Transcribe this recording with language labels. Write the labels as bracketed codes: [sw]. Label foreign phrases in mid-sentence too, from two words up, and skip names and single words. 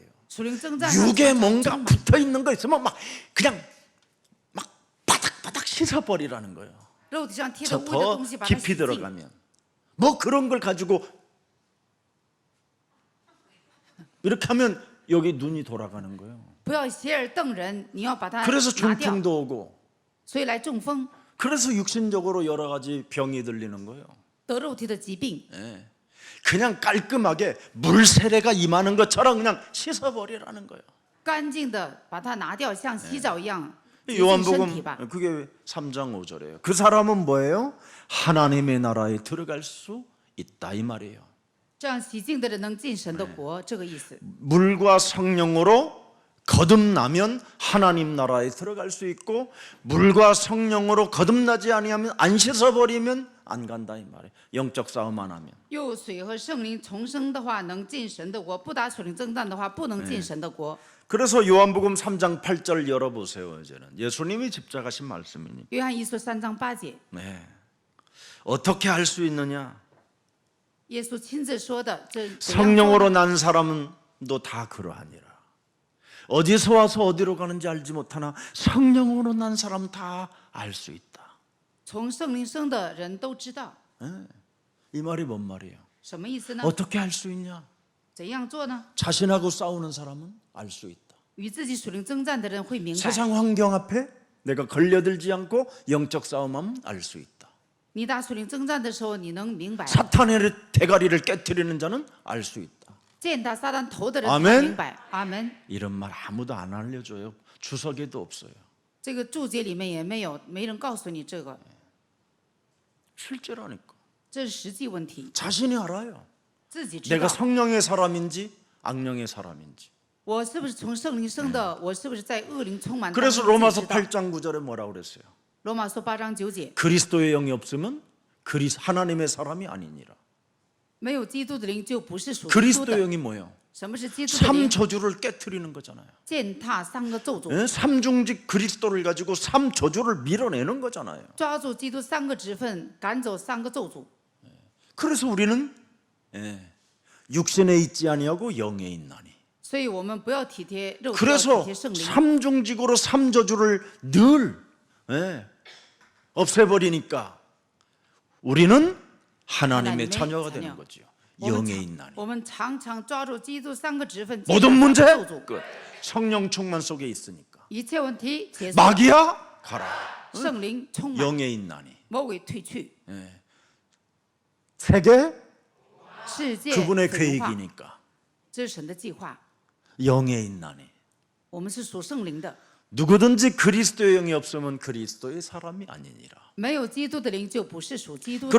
[zh] 属灵征战， [ko] 육에 뭔가 붙어 있는 거 있으면 막 그냥 막 바닥바닥 씻어버리라는 거예요. [zh] 肉体上贴着 [ko] 저 [zh] 污的 [ko] 더 [zh] 东西，把它洗 [ko] 깊이 [zh] 净。 [ko] 들어가면 뭐 그런 걸 가지고 이렇게 하면 여기 눈이 돌아가는 거예요. [zh] 不要斜耳瞪人，你要把它 [ko] 그래서 [zh] 拿掉。 [ko] 중풍도 오고 [zh] 所以来中风， [ko] 그래서 육신적으로 여러 가지 병이 들리는 거예요. [zh] 得肉体的疾病。 [ko] 그냥 깔끔하게 물 세례가 임하는 것처럼 그냥 씻어버리라는 거예요. [zh] 干净的把它拿掉，像洗澡一样。洁净身体 [ko] 요한복음 [zh] 吧。 [ko] 그게 3장 5절이에요. 그 사람은 뭐예요? 하나님의 나라에 들어갈 수 있다 이 말이에요. [zh] 这样洗净的人能进神的国，这个意思。 [ko] 물과 성령으로 거듭나면 하나님 나라에 들어갈 수 있고 물과 성령으로 거듭나지 아니하면 안 씻어버리면 안 간다 이 말이에요. 영적 싸움 안 하면. [zh] 用水和圣灵重生的话，能进神的国；不打属灵征战的话，不能进神的国。 [ko] 그래서 요한복음 3장 8절 열어보세요. 이제는 예수님이 집작하신 말씀이니. [zh] 约翰一书3章8节， [ko] 네. 어떻게 할 수 있느냐? [zh] 耶稣亲自说的，这怎样做 [ko] 성령으로 난 사람도 다 그러하니라. 어디서 와서 어디로 가는지 알지 못하나 성령으로 난 사람 다 알 수 있다. [zh] 从圣灵生的人都知道， [ko] 이 말이 뭔 말이에요? [zh] 什么意思呢？ [ko] 어떻게 할 수 있냐? [zh] 怎样做呢？ [ko] 자신하고 싸우는 사람은 알 수 있다. [zh] 与自己属灵征战的人会明白， [ko] 세상 환경 앞에 내가 걸려들지 않고 영적 싸움하면 알 수 있다. [zh] 你打属灵征战的时候，你能明白； [ko] 사탄의 대가리를 깨트리는 자는 알 수 있다. [zh] 践踏撒旦头的人 [ko] 아멘 [zh] 才明白。阿门。 [ko] 이런 말 아무도 안 알려줘요. 주석에도 없어요. [zh] 这个注解里面也没人告诉你这个， [ko] 실제라니까. [zh] 这是实际问题， [ko] 자신이 알아요. [zh] 自己知 [ko] 내가 [zh] 道。 [ko] 성령의 사람인지 악령의 사람인지. [zh] 我是不是从圣灵生的？我是不是在恶灵充满当中？ [ko] 그래서 [zh] 自己 [ko] 로마서 [zh] 知道 [ko] 8장 9절에 뭐라고 그랬어요? [zh] 罗马书8章9节， [ko] 그리스도의 영이 없으면 하나님의 사람이 아니니라. [zh] 没有基督的灵就不是属基督 [ko] 그리스도 [zh] 的。 [ko] 영이 뭐예요? [zh] 什么是基督的灵？ [ko] 삼저주를 깨트리는 거잖아요. [zh] 践踏3个咒诅， [ko] 예? 삼중직 그리스도를 가지고 삼저주를 밀어내는 거잖아요. [zh] 抓住基督3个职分，赶走3个咒诅。 [ko] 그래서 우리는 육신에 있지 아니하고 영에 있나니. [zh] 所以我们不要体贴肉体，要体 [ko] 그래서 [zh] 贴圣灵。 [ko] 삼중직으로 삼저주를 늘 없애버리니까 우리는 하나님의 자녀가 되는 거죠. [zh] 我们 [ko] 영에 [zh] 常 [ko] 있나니. [zh] 我们常常抓住基督3个职分， [ko] 모든 [zh] 践 [ko] 문제 [zh] 踏3个咒诅， [ko] 끝. 성령 충만 속에 있으니까. [zh] 一切问题结束。 [ko] 마귀야 가라. [zh] 圣灵充满， [ko] 영에 있나니. [zh] 魔鬼退去， [ko] 세계 [zh] 世界 [ko] 그분의 [zh] 自由化， [ko] 계획이니까. [zh] 这是神的计划。 [ko] 영에 있나니. [zh] 我们是属圣灵的， [ko] 누구든지 그리스도의 영이 없으면 그리스도의 사람이 아니니라. [zh] 没有基督的灵就不是属基督的。